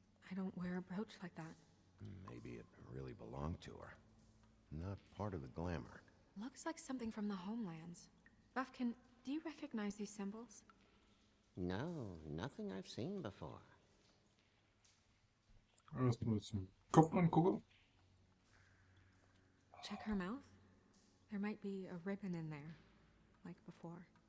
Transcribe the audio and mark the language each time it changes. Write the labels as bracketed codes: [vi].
[en] I don't wear a brooch like that. Maybe it really belonged to her. Not part of the glamour. Looks like something from the homelands. Buffkin, do you recognize these symbols? No, nothing I've seen before. [de] Erstmal zum Kopf angucken. [en] Check her mouth. There might be a ribbon in there, like before.